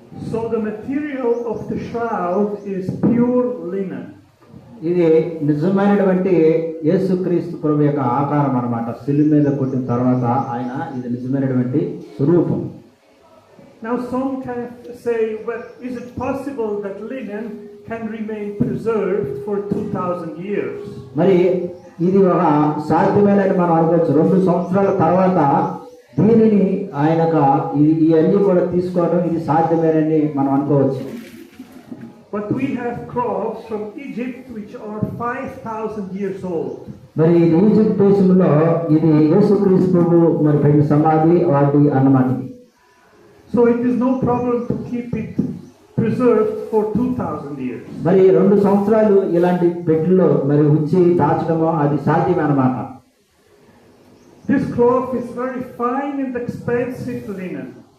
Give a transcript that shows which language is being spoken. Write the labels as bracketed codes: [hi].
[en] So the material of the shroud is pure linen. [te] ఇది నిజమైనటువంటి యేసుక్రీస్తు ప్రభు యొక్క ఆకారం అన్నమాట. శిలువ మీద కొట్టిన తర్వాత ఆయన ఇది నిజమైనటువంటి స్వరూపం. [en] Now some can say, well, is it possible that linen can remain preserved for 2000 years? [te] మరి ఇది ఒక సాధ్యమేనని మనం అనుకోవచ్చు. 2 సంవత్సరాల తర్వాత దీనిని ఆయనక ఇవన్నీ కూడా తీసుకోవడం ఇది సాధ్యమేనని మనం అనుకోవచ్చు. [en] But we have cloths from Egypt which are 5000 years old. [te] మరి ఇది ఈజిప్ట్ దేశంలో ఇది యేసుక్రీస్తు ప్రభు మరి పెట్టిన సమాధి వాటి అన్నమాట. [en] So it is no problem to keep it preserved for 2000 years. [te] మరి 2 సంవత్సరాలు ఇలాంటి పెట్టెల్లో మరి ఉంచి దాచడము అది సాధ్యమే అన్నమాట. [en] This cloth is very fine and expensive linen.